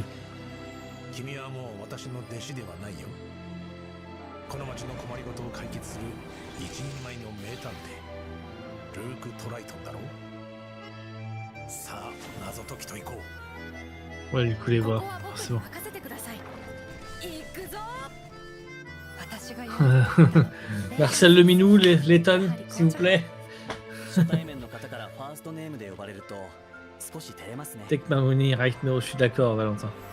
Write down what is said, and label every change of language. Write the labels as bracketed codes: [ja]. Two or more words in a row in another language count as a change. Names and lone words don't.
[ja] 君はもう私の弟子ではないよ。この町の困りごとを解決する一人前の名探偵、ルーク・トライトンだろう。さあ、謎解きといこう。 [fr] Ouais, du coup, les [ja] ここ [fr] voir, [ja] は僕に [fr] forcément. [ja] 任せてください。行くぞ。私がやる [fr] Marcel le Minou, les tonnes, s'il vous plaît. [ja] 初対面の方からファーストネームで呼ばれると少し照れますね。 [en] Take my money right now, [fr] je suis d'accord, Valentin.